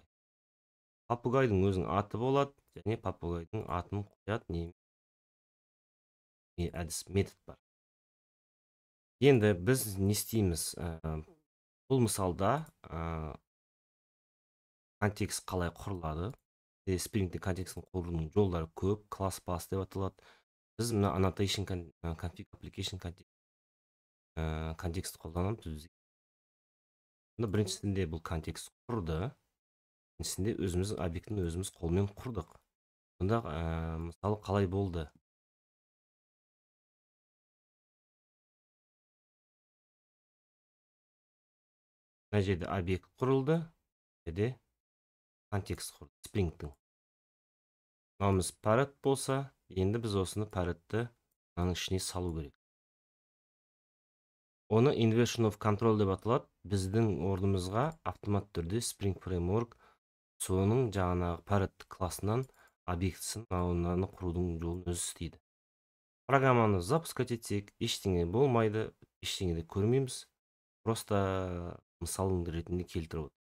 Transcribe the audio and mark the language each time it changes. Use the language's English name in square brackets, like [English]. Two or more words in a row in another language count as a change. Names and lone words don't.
[Kazakh] Попугайдың өзінің аты болады, және попугайдың атын қояды әдіс метод бар. Енді біз не істейміз? Бұл мысалда контекст қалай құрылады? Spring'де контекстің құрудың жолдары көп, класс бас деп аталады. Біз мына [English] annotation config application [Kazakh] контекст қолданамыз. Біріншісінде бұл контекст құрды. Екіншісінде өзіміз объектіні өзіміз қолмен құрдық. Онда мысалы қалай болды? Мына жерде объект құрылды, жерде контекст құрды, Spring'тің. Мынауымыз parrot болса, енді біз осыны parrot'ты мынаның ішіне салу керек. Оны [English] inversion of control [Kazakh] деп аталады. Біздің орнымызға автомат түрде Spring Framework соның жаңағы parrot классынан объектісін мынаны құрудың жолын өзі істейді. Программаны запускать етсек, ештеңе болмайды, ештеңе де көрмейміз. Просто мысалың ретінде келтіріп отыр.